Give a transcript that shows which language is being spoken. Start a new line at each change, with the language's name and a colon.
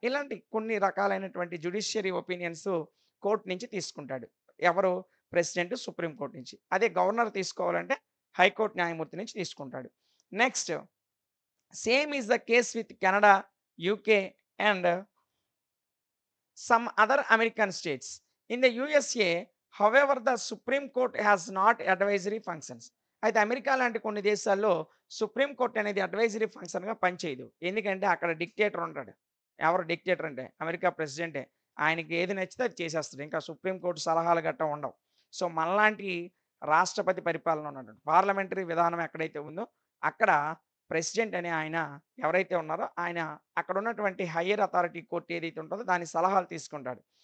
Telugu: ఇలాంటి కొన్ని రకాలైనటువంటి జ్యుడిషియరీ ఒపీనియన్స్ కోర్ట్ నుంచి తీసుకుంటాడు. ఎవరు? ప్రెసిడెంట్ సుప్రీం కోర్ట్ నుంచి. అదే గవర్నర్ తీసుకోవాలంటే హైకోర్ట్ న్యాయమూర్తి నుంచి తీసుకుంటాడు.
English: Next same is the case with Canada, UK and some other American states. In the USA, however, the Supreme Court has not advisory functions.
Telugu: అయితే అమెరికా లాంటి కొన్ని దేశాల్లో సుప్రీం కోర్ట్ అనేది అడ్వైజరీ ఫంక్షన్‌గా పనిచేయదు. ఎందుకంటే అక్కడ డిక్టేటర్ ఉంటాడు. ఎవరు డిక్టేటర్ అంటే అమెరికా ప్రెసిడెంటే. ఆయనకి ఏది నచ్చితే అది చేసేస్తాడు. ఇంకా సుప్రీం కోర్ట్ సలహాలు గట్టా ఉండవు. సో, మనలాంటి రాష్ట్రపతి పరిపాలన ఉన్నటువంటి పార్లమెంటరీ విధానం ఎక్కడైతే ఉందో అక్కడ ప్రెసిడెంట్ అనే ఆయన ఎవరైతే ఉన్నారో ఆయన అక్కడ ఉన్నటువంటి హయ్యర్ అథారిటీ కోర్ట్ ఏదైతే ఉంటుందో దాని సలహాలు తీసుకుంటాడు.